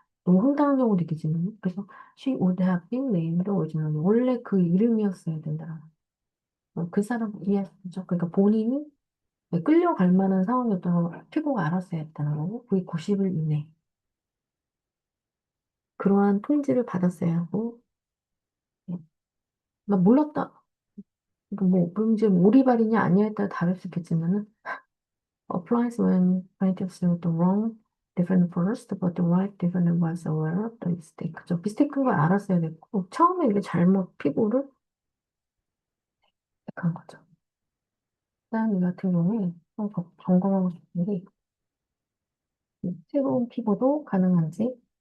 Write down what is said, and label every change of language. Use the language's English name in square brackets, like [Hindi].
[Korean] 너무 황당하다고 느끼지만 그래서 [English] she would have been named originally [Korean] 원래 그 이름이었어야 된다. 그 사람 이해했죠? 그러니까 본인이 끌려갈 만한 상황이었던 걸 피고가 알았어야 했다는 거고 그게 90일 이내 그러한 통지를 받았어야 하고 예. 나 몰랐다. 그럼 이제 오리발이냐 아니냐에 따라 다를 수 있겠지만은 [English] applies when plaintiffs knew the wrong defendant first, but the right defendant was aware of the mistake. [Korean] 그죠? 미스테이크인 걸 알았어야 됐고 처음에 이게 잘못 피고를 택한 거죠. 그다음 이 같은 경우에 점검하고 싶은 게 새로운 피고도 가능한지